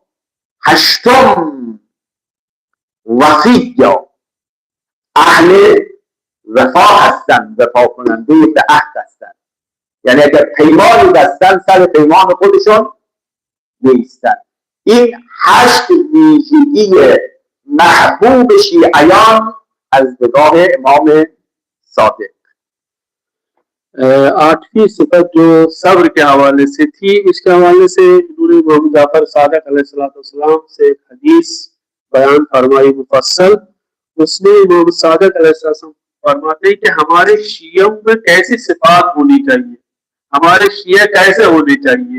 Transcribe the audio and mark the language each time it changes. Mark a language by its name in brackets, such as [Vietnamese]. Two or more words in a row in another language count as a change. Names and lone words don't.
[Persian] هشتم، وفیا، اهل وفا هستن، وفا کننده به عهد هستن، یعنی اگر پیمانی بستن سر پیمان خودشون نیستن. این 8 ویژگی محبوب شیعیان از نگاه امام صادق. [Urdu] 8ویں صفت جو صبر کے حوالے سے تھی، اس کے حوالے سے نور محمد جعفر صادق علیہ السلام سے ایک حدیث بیان فرمائی مفصل. اس میں محمد صادق علیہ السلام فرماتے ہیں کہ ہمارے شیعوں میں کیسی صفات ہونی چاہیے، ہمارے شیعہ کیسے ہونے چاہیے.